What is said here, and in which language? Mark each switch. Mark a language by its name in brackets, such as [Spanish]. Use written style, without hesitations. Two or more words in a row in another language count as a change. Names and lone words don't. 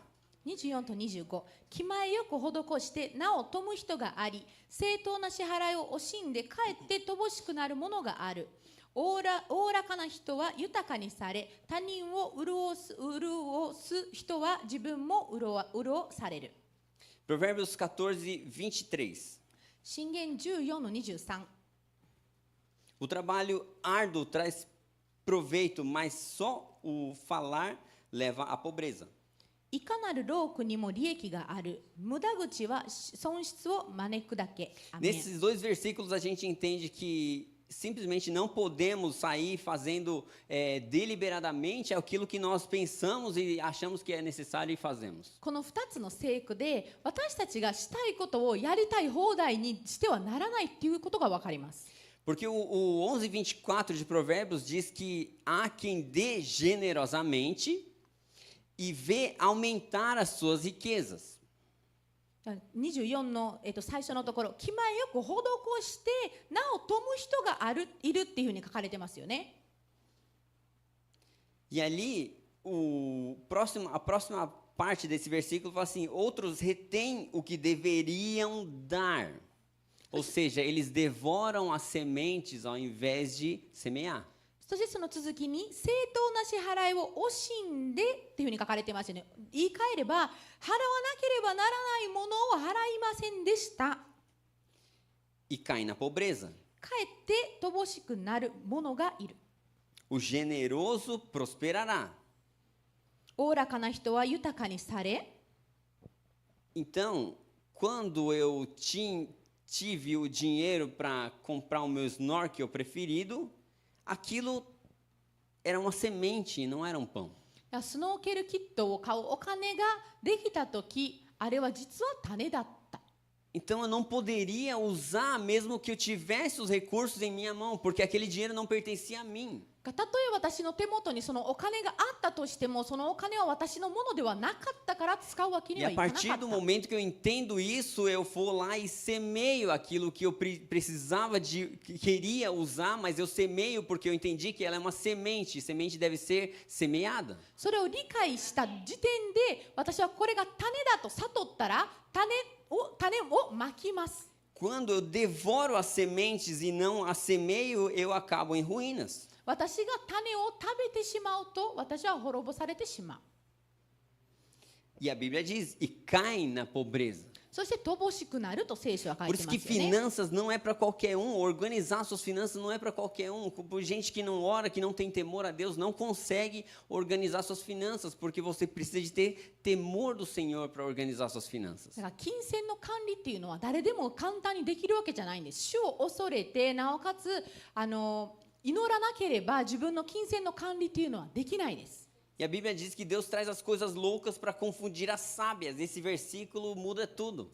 [Japanese] 24 と25、気前よく施してなお富む人があり、正当な支払いを惜しんでかえって乏しくなるものがある。おおらかな人は豊かにされ、他人を潤す人は自分も潤される。 [Portuguese] Provérbios 14, 23. [Japanese] 箴言14の23。 [Portuguese] O trabalho árduo traz proveito, mas só o falar leva à pobreza. [Japanese] いかなる労苦にも利益がある。無駄口は損失を招くだけ。アメン。 [Portuguese] Nesses dois versículos a gente entende que simplesmente não podemos sair fazendo deliberadamente aquilo que nós pensamos e achamos que é necessário e fazemos. [Japanese] この2つの聖句で私たちがしたいことをやりたい放題にしてはならないっていうことが分かります。 [Portuguese] Porque o 11:24 de Provérbios diz que há quem dê generosamente e vê aumentar as suas riquezas. [Japanese] 24 の、最初のところ、気前よく施してなお富む人がいるっていうふうに書かれてますよね。 [Portuguese] E ali, a próxima parte desse versículo fala assim: outros retêm o que deveriam dar. Ou seja, eles devoram as sementes ao invés de semear. [Japanese] そしてその続きに正当な支払いを惜しんでっていうふうに書かれていますよね。言い換えれば、払わなければならないものを払いませんでした。 [Portuguese] E cai na pobreza. [Japanese] かえって乏しくなる者がいる。 [Portuguese] O generoso prosperará. [Japanese] おおらかな人は豊かにされ。 [Portuguese] Então, quando eu tive o dinheiro para comprar o meu snorkel preferido, aquilo era uma semente, não era um pão. [Japanese] スノーケルキットを買うお金ができたとき、あれは実は種だった。 [Portuguese] Então eu não poderia usar mesmo que eu tivesse os recursos em minha mão, porque aquele dinheiro não pertencia a mim. [Japanese] たとえ私の手元にそのお金があったとしても、そのお金は私のものではなかったから使うわけに [Portuguese] E [Japanese] は [Portuguese] a [Japanese] いかなか [Portuguese] partir [Japanese] っ [Portuguese] do [Japanese] た。 [Portuguese] momento que eu entendo isso, eu vou lá e semeio aquilo que eu precisava que queria usar, mas eu semeio porque eu entendi que ela é uma semente. Semente deve ser semeada. [Japanese] それを理解した時点で、私はこれが種だと悟ったら、種をまきます。 [Portuguese] Quando eu devoro as sementes e não as semeio, eu acabo em ruínas. [Japanese] 私が種を食べてしまうと、私は滅ぼされてしまう。 [Portuguese] E a Bíblia diz, e cai na pobreza. [Japanese] そして乏しくなると聖書は書 [Portuguese] Por [Japanese] いて [Portuguese] isso [Japanese] ま [Portuguese] que [Japanese] すよね。 [Portuguese] finanças não é para qualquer um, organizar suas finanças não é para qualquer um. Por gente que não ora, que não tem temor a Deus, não consegue organizar suas finanças, porque você precisa de ter temor do Senhor para organizar suas finanças. [Japanese] だから金銭の管理っていうのは誰でも簡単にできるわけじゃないんです。主を恐れて、なおかつ祈らなければ自分の金銭の管理っていうのはできないです。 [Portuguese] E a Bíblia diz que Deus traz as coisas loucas para confundir as sábias. Esse versículo muda tudo.